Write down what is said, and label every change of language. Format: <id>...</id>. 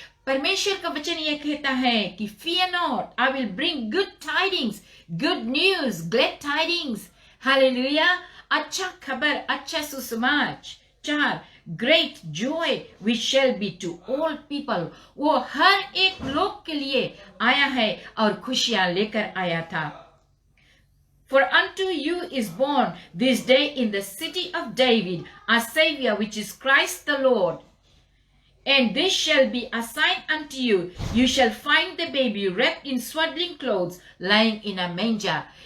<hi>परमेश्वर का वचन यह कहता है कि</hi> <en>Fear not, I will bring good tidings, good news, glad tidings. Hallelujah.</en> <hi>अच्छा खबर, अच्छा सुसमाचार,</hi> <en>great joy which shall be to all people.</en> <hi>वो हर एक लोग के लिए आया है और खुशियां लेकर आया था।</hi> <en>For unto you is born this day in the city of David a Savior, which is Christ the Lord. And this shall be a sign unto you. You shall find the baby wrapped in swaddling clothes, lying in a manger.</en>